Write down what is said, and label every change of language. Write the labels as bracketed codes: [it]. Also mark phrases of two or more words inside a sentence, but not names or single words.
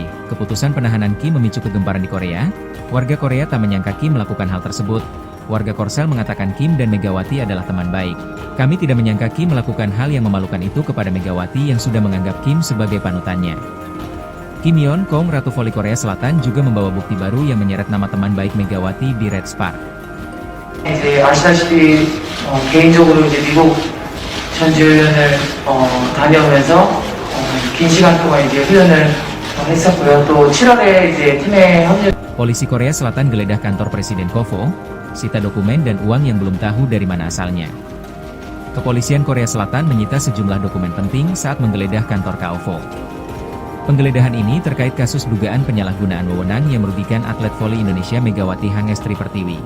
[id] Keputusan penahanan Kim memicu kegemparan di Korea. Warga Korea tak menyangka Kim melakukan hal tersebut. Warga Korsel mengatakan Kim dan Megawati adalah teman baik. Kami tidak menyangka Kim melakukan hal yang memalukan itu kepada Megawati yang sudah menganggap Kim sebagai panutannya. Kim Yeon-keung Ratu Voli Korea Selatan juga membawa bukti baru yang menyeret nama teman baik Megawati di Red Spark. [ko] 이제 아시다시피 개인적으로 이제 미국 전주훈련을 다녀오면서 긴 시간 동안 이제 훈련을 했었고요. 또 7월에 이제 팀에 합류. [id] Polisi Korea Selatan geledah kantor Presiden Kovo, sita dokumen dan uang yang belum tahu dari mana asalnya. Kepolisian Korea Selatan menyita sejumlah dokumen penting saat menggeledah kantor KOVO. Penggeledahan ini terkait kasus dugaan penyalahgunaan wewenang yang merugikan atlet voli Indonesia Megawati Hangestri Pertiwi.